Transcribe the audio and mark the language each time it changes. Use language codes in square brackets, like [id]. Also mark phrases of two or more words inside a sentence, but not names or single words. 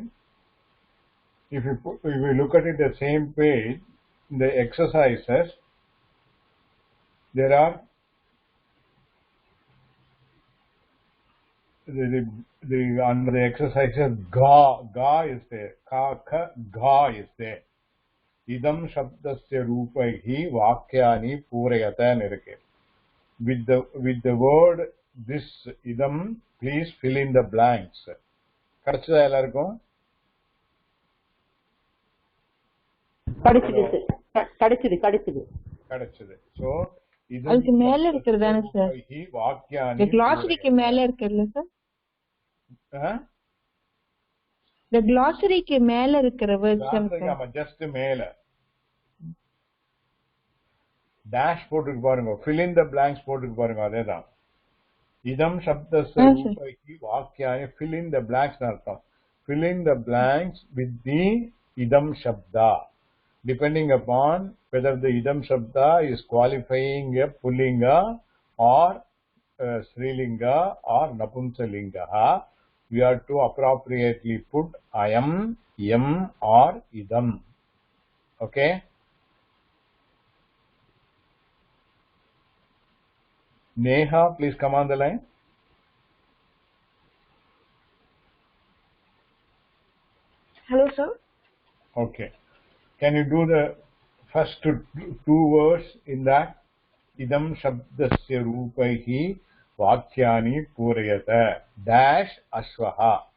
[en] If you look at it the same page, in the exercises, there are under the exercises, ga is there, ka, ga is there. [sa] Idam shabdasya rupaihi vakyani purayatan irukke. [en] With the word this idam, please fill in the blanks. [ta] Kadachudha ellarkum? Kadachudi. [en] So idam [ta] அதுக்கு மேல இருக்குறதானே சார்? [sa] vakyani. [en] The glossary- [ta] க்கு மேல இருக்குல்ல சார்? [en] The glossary- [ta] க்கு மேல இருக்கிற words சார். Just மேல. Dash போட்டுக்கு பாருங்க. [en] Fill in the blanks [ta] போட்டுக்கு பாருங்க. அதேதான். [sa] इदम् शब्दस्य रूपैः वाक्यानि, [en] fill in the blanks அர்த்தம். Fill in the blanks with the [sa] idam shabda, [en] depending upon whether the [sa] idam shabda [en] is qualifying a pullinga or strilinga or napumsalinga. we have to appropriately put ayam, yam or idam. Okay. Neha, please come on the line. Hello, sir. Okay. Can you do the first two words in that? [sa] Idam shabdasya rupaihi vakyani purayata dash ashvaha.